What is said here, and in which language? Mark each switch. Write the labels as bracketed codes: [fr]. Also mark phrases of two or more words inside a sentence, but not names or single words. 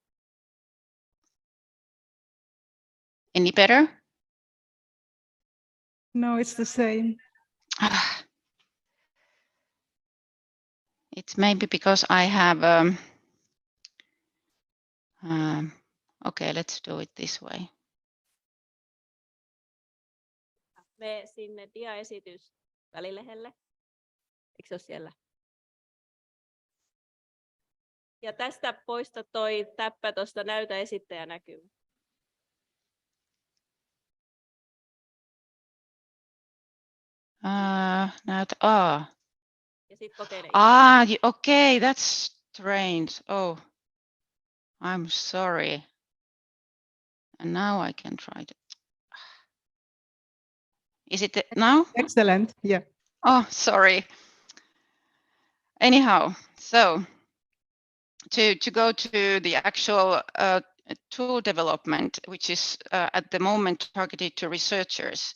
[en] Any better? No, it's the same. It's maybe because I have, okay, let's do it this way. [fi] Me sinne diaesitys välilehelle. Eikö se ole siellä? Ja tästä poista toi täppä tuosta näytä esittäjä näkymä. [en] Now, [fi] Ja sit kokeile. [en] okay, that's strange. Oh, I'm sorry. And now I can try it. Is it now? Excellent. Yeah. Oh, sorry. Anyhow, so to go to the actual tool development, which is at the moment targeted to researchers.